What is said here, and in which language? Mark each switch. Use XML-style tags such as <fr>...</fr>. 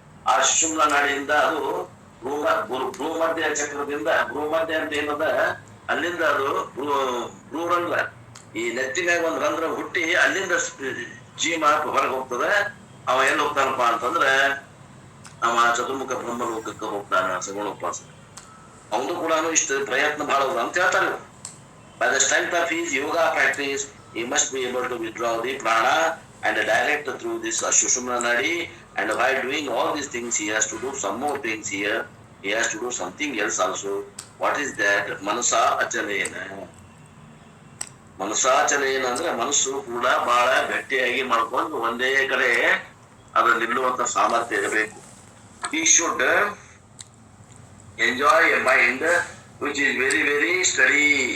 <kn>ಆ ಸುಷುಮ್ನ ನಾಡಿಯಿಂದ ಅದು ಭ್ರೂಮಧ್ಯ ಚಕ್ರದಿಂದ, ಭ್ರೂಮಧ್ಯ ಅಂತ ಏನದ ಅಲ್ಲಿಂದ ಅದು ಭ್ರೂರಂಧ್ರ, ಈ ನೆತ್ತಿನಾಗ ಒಂದ್ ರಂಧ್ರ ಹುಟ್ಟಿ ಅಲ್ಲಿಂದ ಜೀವ ಹೊರಗೆ ಹೋಗ್ತದೆ. ಅವ ಎಲ್ಲಿ ಹೋಗ್ತಾನಪ್ಪ ಅಂತಂದ್ರೆ ಅವ ಚತುರ್ಮುಖ ಬ್ರಹ್ಮಲೋಕಕ್ಕೆ ಹೋಗ್ತಾನ ಸಗುಣ ಉಪಾಸಕ. ಅವನು ಕೂಡ ಇಷ್ಟು ಪ್ರಯತ್ನ ಬಹಳ ಅಂತ ಹೇಳ್ತಾರೆ.</kn> <en>By the strength of his yoga practice, he must be able to withdraw the prana and direct through this Sushumna Nadi. And while doing all these things, he has to do some more things here. He has to do something else also. What is that? Manasa Achalena.</en> <kn>ಮನಸಾಚಲನ ಅಂದ್ರೆ ಮನಸ್ಸು ಕೂಡ ಬಹಳ ಗಟ್ಟಿಯಾಗಿ ಮಾಡ್ಕೊಂಡು ಒಂದೇ ಕಡೆ ಅದು ನಿಲ್ಲುವಂತ ಸಾಮರ್ಥ್ಯ ಇರಬೇಕು.</kn> <en>He should enjoy a mind which is very very steady.</en>